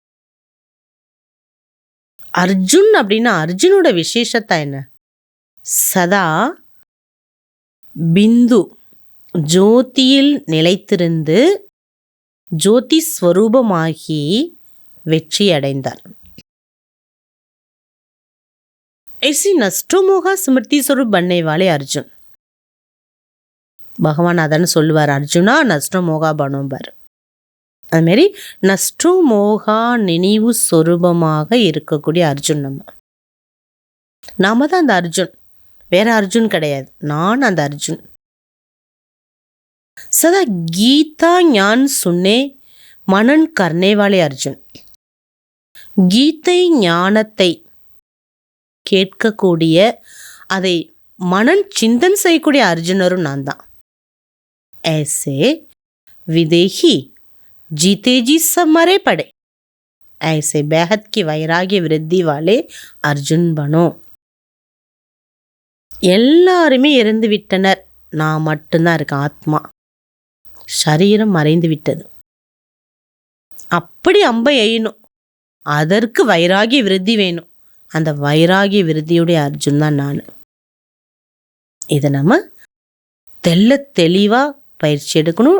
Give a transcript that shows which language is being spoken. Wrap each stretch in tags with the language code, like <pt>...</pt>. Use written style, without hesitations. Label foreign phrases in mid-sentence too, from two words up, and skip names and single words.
<ta>அர்ஜுன் அப்படின்னா அர்ஜுனோட விசேஷத்தா என்ன? சதா பிந்து ஜோதியில் நிலைத்திருந்து ஜோதி ஸ்வரூபமாகி வெற்றி அடைந்தார்.</ta> <hi>ऐसी नष्टो मोहा स्मृति स्वरूप बनने वाले अर्जुन.</hi> <ta>பகவான் அதான்னு சொல்லுவார், அர்ஜுனா</ta> <hi>नष्टो मोहा</hi> <ta>பனோம்பர். அதுமாரி</ta> <hi>नष्टो मोहा</hi> <ta>நினைவு சொரூபமாக இருக்கக்கூடிய அர்ஜுன் நாம தான் அந்த அர்ஜுன், வேற அர்ஜுன் கிடையாது. நான் அந்த அர்ஜுன்.</ta> <hi>सदा गीता ज्ञान सुनने मनन करनेवाले अर्जुन.</hi> <ta>கீதை ஞானத்தை கேட்கக்கூடிய, அதை</ta> <hi>मनन चिंतन</hi> <ta>செய்யக்கூடிய அர்ஜுனரும் நான் தான்.</ta> <hi>ऐसे विदेही जीते जी सब मरे पड़े, ऐसे बेहद की वैराग्य वृद्धि वाले अर्जुन बनो.</hi> <ta>எல்லாருமே இறந்து விட்டனர், நான் மட்டும்தான் இருக்கேன். ஆத்மா சரீரம் மறைந்து விட்டது. அப்படி அம்பை எய்யணும், அதற்கு வைராகிய விருத்தி வேணும். அந்த வைராகிய விருத்தியுடைய அர்ஜுன் தான் நான். இதை நம்ம தெல்ல தெளிவா பயிற்சி எடுக்கணும்.</ta>